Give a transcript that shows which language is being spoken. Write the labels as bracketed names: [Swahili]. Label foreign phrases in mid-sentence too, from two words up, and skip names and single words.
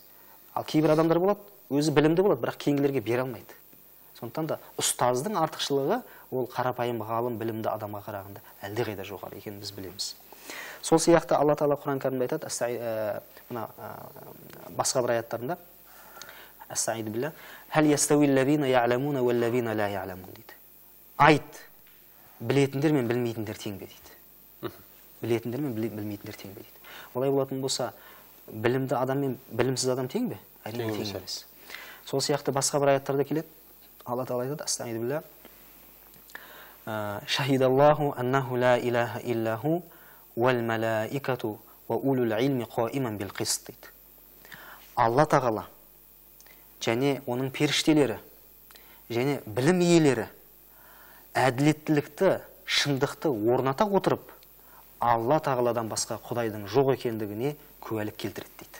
[Kazakh] Ал кейбір адамдар болады, өзі білімді болады, бірақ кейінгілерге бере алмайды. Сондықтан да ұстаздың артықшылығы ол қарапайым ғалым білімді адамға қарағанда әлдеқайда жоғары екенін біз білеміз. Сол сияқты Алла Тағала Құран кәрімде айтады, мына басқа бір аяттарында: [Arabic] "أستعيذ بالله هل يستوي الذين يعلمون والذين لا يعلمون" дейді. [Kazakh] Айт, білетіндер мен білмейтіндер тең бе дейді. Білетіндер мен білмейтіндер тең бе дейді. Олай болатын болса, білімді адам мен білімсіз адам тең бе? Әрине тең емес. Сол сияқты басқа бір аяттарда келеді. Алла Тағала айтады: "Астағфирулла. [Arabic] شهد الله أنه لا إله إلا هو والملائكة وأولو العلم قائما بالقسط" дейді. [Kazakh] Алла Тағала және оның періштелері және білім иелері әділеттілікті, шындықты орната отырып, Алла Тағаладан басқа Құдайдың жоқ екендігіне куәлік келтіреді дейді.